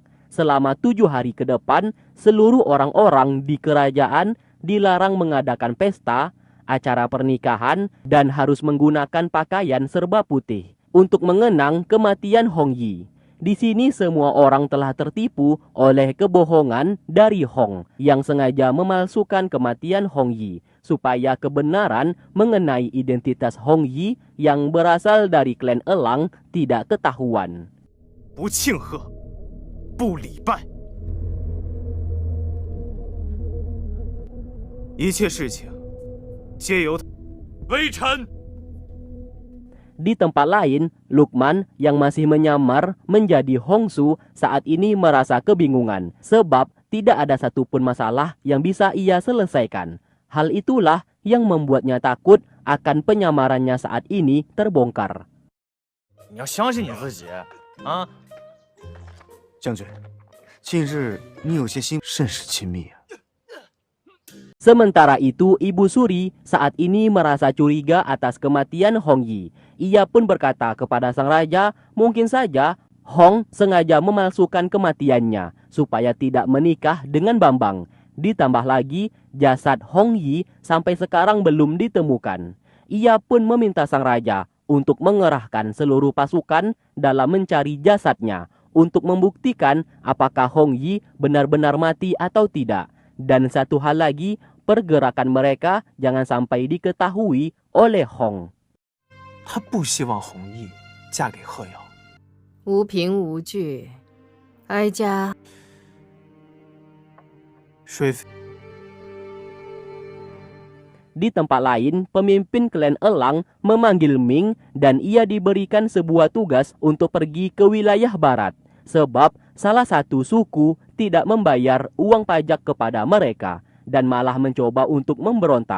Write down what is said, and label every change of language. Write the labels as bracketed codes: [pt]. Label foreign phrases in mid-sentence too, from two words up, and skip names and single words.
[id] Selama 7 hari ke depan, seluruh orang-orang di kerajaan dilarang mengadakan pesta, acara pernikahan, dan harus menggunakan pakaian serba putih untuk mengenang kematian Hong Yi. Di sini semua orang telah tertipu oleh kebohongan dari Hong yang sengaja memalsukan kematian Hong Yi supaya kebenaran mengenai identitas Hong Yi yang berasal dari klan Elang tidak ketahuan. [zh] 不庆贺，不礼拜，一切事情皆由微臣。 [id] Di tempat lain, Lukman yang masih menyamar menjadi Hongsu saat ini merasa kebingungan sebab tidak ada satupun masalah yang bisa ia selesaikan. Hal itulah yang membuatnya takut akan penyamarannya saat ini terbongkar. [zh] 你要相信你自己啊！将军，近日你有些心甚是亲密啊。 [id] Sementara itu, Ibu Suri saat ini merasa curiga atas kematian Hong Yi. Ia pun berkata kepada sang raja, mungkin saja Hong sengaja memalsukan kematiannya supaya tidak menikah dengan Bambang. Ditambah lagi, jasad Hong Yi sampai sekarang belum ditemukan. Ia pun meminta sang raja untuk mengerahkan seluruh pasukan dalam mencari jasadnya untuk membuktikan apakah Hong Yi benar-benar mati atau tidak. Dan satu hal lagi, pergerakan mereka jangan sampai diketahui oleh Hong. [zh] 他不希望弘毅嫁给贺瑶。无凭无据，哀家水妃， [id] Di tempat lain, pemimpin klan Elang memanggil Ming dan ia diberikan sebuah tugas untuk pergi ke wilayah barat. Sebab salah satu suku tidak membayar uang pajak kepada mereka dan malah mencoba untuk memberontak.